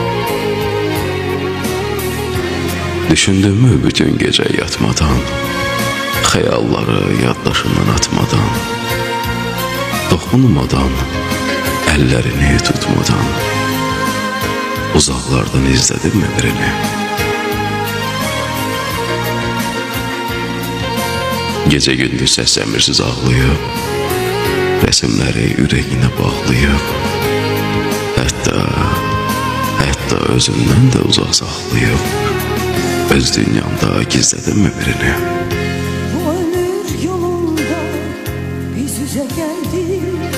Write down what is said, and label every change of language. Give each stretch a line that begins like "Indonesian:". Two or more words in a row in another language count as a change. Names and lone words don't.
Turkish: Düşündün mü bütün gece yatmadan, hayalları yaddaşından atmadan, dokunmadan, ellerini tutmadan, uzaklardan izledin mi birini?
Azerbaijani: Gece gündüz səsləmirsiz ağlayıb, resimləri ürəyinə bağlayıb, hətta özündən də uzaq saxlayıb, öz dünyanda gizledin mi birini? Bu ömür yolunda biz üzə gəldik.